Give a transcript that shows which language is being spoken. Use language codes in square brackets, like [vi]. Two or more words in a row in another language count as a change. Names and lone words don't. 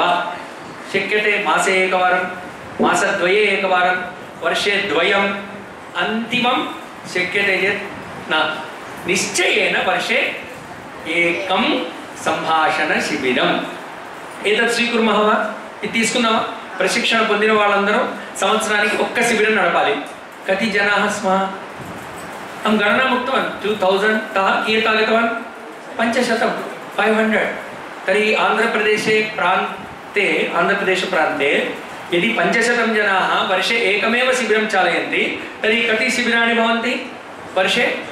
[sa] शक्यते मासे एकवारं, मासद्वये एकवारं, वर्षे द्वयम्, अन्तिमं शक्यते चेत् न, निश्चयेन वर्षे एकं सम्भाषणशिबिरम् एतत् स्वीकुर्मः वा? [te] ఇది తీసుకున్నావా? ప్రశిక్షణ పొందిన వాళ్ళందరూ సంవత్సరానికి ఒక్క శిబిరం నడపాలి. [sa] कति जनाः स्मः? हम गणना उक्तवान् 2000 तः कियत् आगतवान्? 500, 500। तर्हि आन्ध्रप्रदेशप्रान्ते यदि 500 जनाः वर्षे एकमेव शिबिरं चालयन्ति, तर्हि कति शिबिराणि भवन्ति वर्षे?